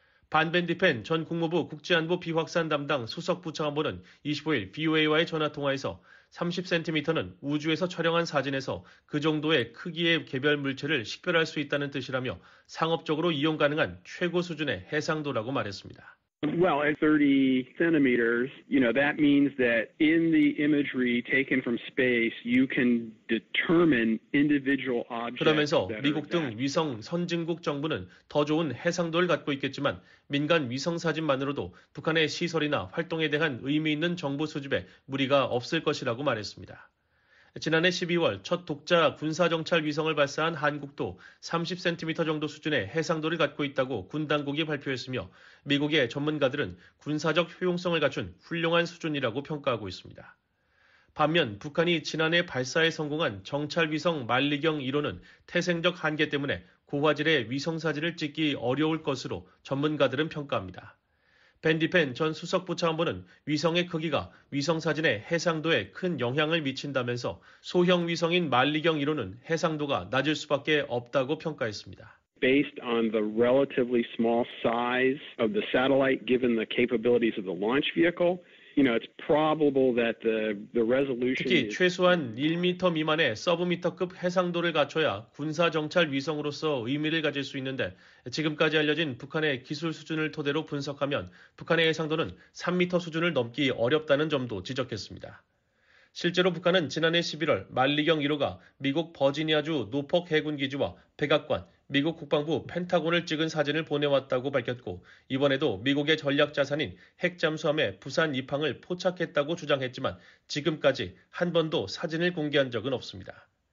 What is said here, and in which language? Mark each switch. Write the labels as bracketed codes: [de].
[ko] 반 벤디펜 전 국무부 국제안보 비확산 담당 수석부차관보는 25일 BOA와의 전화통화에서 30cm는 우주에서 촬영한 사진에서 그 정도의 크기의 개별 물체를 식별할 수 있다는 뜻이라며 상업적으로 이용 가능한 최고 수준의 해상도라고 말했습니다. [en] Well, at 30 centimeters, that means that in the imagery taken from space, you can determine individual objects. [ko] 그러면서 미국 등 위성 선진국 정부는 더 좋은 해상도를 갖고 있겠지만 민간 위성 사진만으로도 북한의 시설이나 활동에 대한 의미 있는 정보 수집에 무리가 없을 것이라고 말했습니다. 지난해 12월 첫 독자 군사정찰 위성을 발사한 한국도 30cm 정도 수준의 해상도를 갖고 있다고 군 당국이 발표했으며 미국의 전문가들은 군사적 효용성을 갖춘 훌륭한 수준이라고 평가하고 있습니다. 반면 북한이 지난해 발사에 성공한 정찰 위성 만리경 1호는 태생적 한계 때문에 고화질의 위성사진을 찍기 어려울 것으로 전문가들은 평가합니다. 벤디펜 전 수석부차관보는 위성의 크기가 위성사진의 해상도에 큰 영향을 미친다면서 소형 위성인 만리경 1호는 해상도가 낮을 수밖에 없다고 평가했습니다. [en] Based on the relatively small size of the satellite, given the capabilities of the launch vehicle, it's probable that the resolution. [ko] 특히 최소한 1m 미만의 서브미터급 해상도를 갖춰야 군사정찰 위성으로서 의미를 가질 수 있는데 지금까지 알려진 북한의 기술 수준을 토대로 분석하면 북한의 해상도는 3m 수준을 넘기 어렵다는 점도 지적했습니다. 실제로 북한은 지난해 11월 만리경 1호가 미국 버지니아주 노폭 해군기지와 백악관, 미국 국방부 펜타곤을 찍은 사진을 보내왔다고 밝혔고 이번에도 미국의 전략자산인 핵잠수함의 부산 입항을 포착했다고 주장했지만 지금까지 한 번도 사진을 공개한 적은 없습니다.